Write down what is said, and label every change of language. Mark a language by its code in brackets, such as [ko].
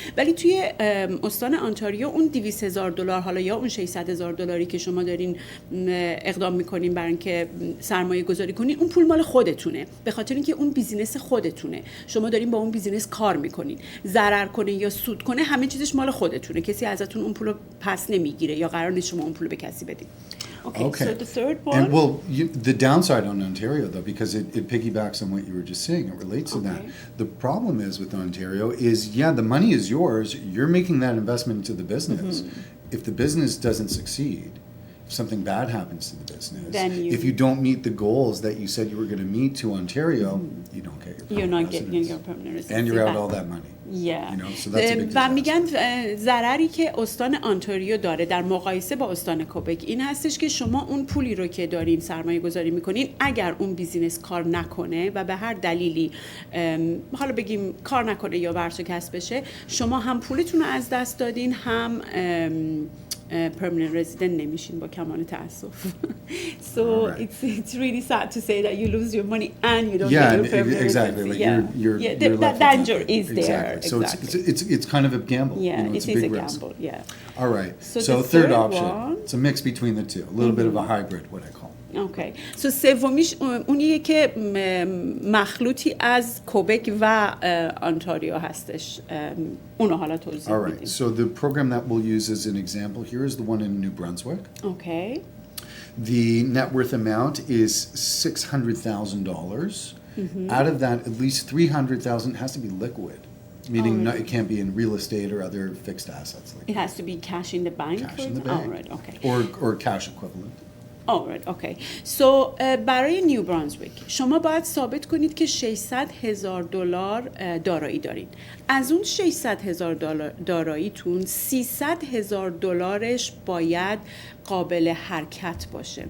[fa] ولی توی استان انتاریو اون $200,000 حالا یا اون $600,000 که شما دارین اقدام میکنین برای اینکه سرمایه گذاری کنین، اون پول مال خودتونه، به خاطر اینکه اون بیزینس خودتونه، شما دارین با اون بیزینس کار میکنین، ضرر کنه یا سود کنه همه چیزش مال خودتونه، کسی ازتون اون پول رو پس نمیگیره یا قرار نیست شما اون پول به کسی بدین. [en] Okay. So the third one. And the downside on Ontario, though, because it piggybacks on what you were just saying, it relates to that. The problem is with Ontario is, the money is yours. You're making that investment into the business. If the business doesn't succeed, if something bad happens to the business, if you don't meet the goals that you said you were going to meet to Ontario, you don't get your permanent residence. Your permanent residency. And you're out all that money. So that's a big [fa] و میگن ضرری که استان انتاریو داره در مقایسه با استان کوبک این هستش که شما اون پولی رو که دارین سرمایه گذاری میکنین، اگر اون بیزینس کار نکنه و به هر دلیلی حالا بگیم کار نکنه یا ورشکست بشه، شما هم پولتون رو از دست دادین، هم permanent resident نمیشین با کمال تأسف. [en] So it's really sad to say that you lose your money and you don't get your permanent exactly. residency. You're that danger is there. Exactly. So it's kind of a gamble. It is a gamble. All right. So third option. It's a mix between the two. A little bit of a hybrid, what I call. Okay. [fa] So سومیش اونیه که مخلوطی از کوبک و انتاریو هستش. اونو حالا توضیح میدیم. [en] All right. So the program that we'll use as an example here is the one in New Brunswick. Okay. The net worth amount is $600,000. Out of that, at least $300,000 has to be liquid. meaning it can't be in real estate or other fixed assets like It has to be cash in the bank. cash in the Oh, bank, right, okay. or cash equivalent. Alright, okay. [fa] So برای نیو برانزویک شما باید ثابت کنید که 600,000 دلار دارایی دارین. از اون 600,000 داراییتون 300,000 دلارش باید قابل حرکت باشه.